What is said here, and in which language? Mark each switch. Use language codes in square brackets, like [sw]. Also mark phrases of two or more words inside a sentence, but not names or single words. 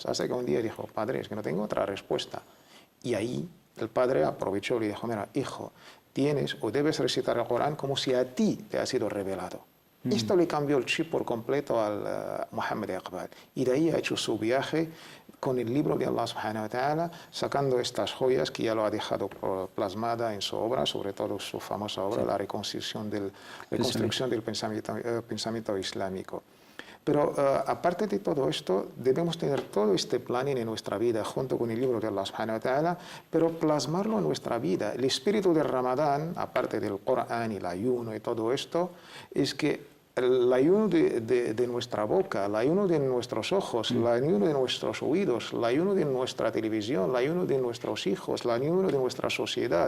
[es] Hasta que un día dijo: padre, es que no tengo otra respuesta. Y ahí el padre aprovechó y le dijo: mira, hijo, tienes o debes recitar el Corán como si a ti te ha sido revelado. Esto le cambió el chip por completo al Muhammad Iqbal. Y de ahí ha hecho su viaje con el libro de Allah [ar] سبحانه وتعالى, [es] sacando estas joyas que ya lo ha dejado plasmada en su obra, sobre todo su famosa obra, la reconstrucción del pensamiento islámico. Pero aparte de todo esto, debemos tener todo este planning en nuestra vida, junto con el libro de Allah [ar] سبحانه وتعالى, [es] pero plasmarlo en nuestra vida. El espíritu del Ramadán, aparte del Corán y el ayuno y todo esto, es que el ayuno de nuestra boca, el ayuno de nuestros ojos, el ayuno de nuestros oídos, el ayuno de nuestra televisión, el ayuno de nuestros hijos, el ayuno de nuestra sociedad.